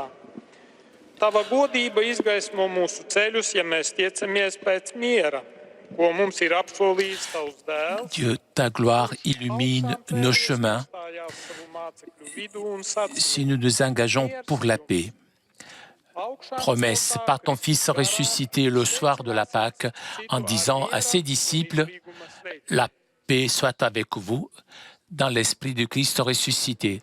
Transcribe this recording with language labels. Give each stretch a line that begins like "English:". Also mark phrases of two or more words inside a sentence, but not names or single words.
Latvian: Tava godība izgaismo mūsu ceļus, ja mēs tiecamies pēc miera, ko mums ir apsolījis Tavs dēls.
French: Dieu, ta gloire illumine nos chemins si nous nous engageons pour la paix. Promesse par ton Fils ressuscité le soir de la Pâque en disant à ses disciples « La paix soit avec vous dans l'esprit du Christ ressuscité.